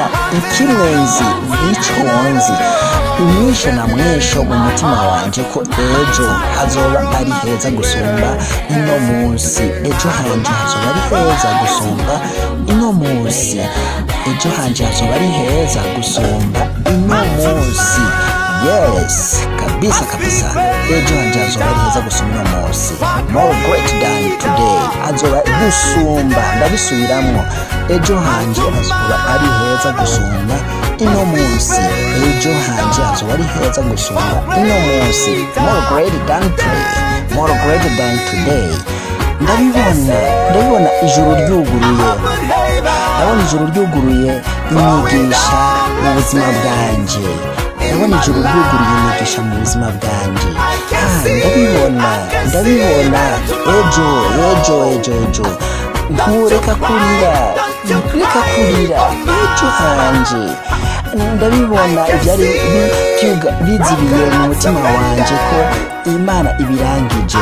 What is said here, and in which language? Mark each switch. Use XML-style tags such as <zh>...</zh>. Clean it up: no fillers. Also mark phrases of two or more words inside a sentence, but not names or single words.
<rn>Ikimwenzi, iconzi, umwisho na mwisho mu mutima wanje ko ejo hazoba ari heza gusumba ino munsi. Ejo hanje hazoba ari heza gusumba ino munsi. Ejo hanje hazoba ari heza gusumba ino munsi. Yes, kabisa kabisa ejo hanje hazoba ari heza gusoma uno munsi.</rn> <en>More great than today,</en> <rn>hazoba gusumba, ndabisubiramwo, ejo hanje hazoba ari heza gusumba ino munsi, ejo hanje hazoba ari heza gusumba ino munsi.</rn> <en>More great than today, more great than today.</en> <rn>ndabibona ijuru ryuguruye, ndabona ijuru ryuguruye inyigisha mu buzima bwanje, ndabona ijuru ryuguruye inyigisha mu buzima bwanje. Ndabibona ejo ntureka kurira, ejo hanje ndabibona ibyari bizibiye mu mutima wanje ko Imana ibirangije.</rn>